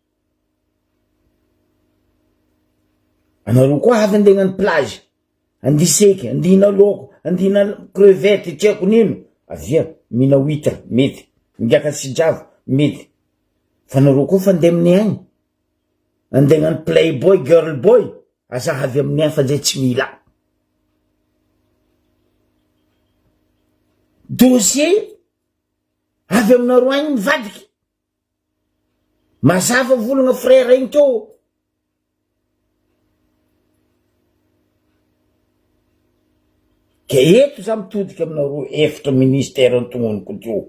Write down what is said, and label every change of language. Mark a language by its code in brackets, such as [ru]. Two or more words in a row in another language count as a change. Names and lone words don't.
[mg] Anareo koa havy andegnany plage, andiseky, andihina loko, andihina crevette, tiako nino, avia, mina huître, mety, migaka sijavo, mety. Fa anareo koa fa andeha amin'ny agny, andegnany playboy, [en] girl boy, [mg] aza havy amin'ny agny fa zay tsy mila. Dossier, avy aminareo agny mivadiky. Mazava volagna frère igny teo. Ke eto za mitodika aminareo efatra ministère ny tognoniko teo.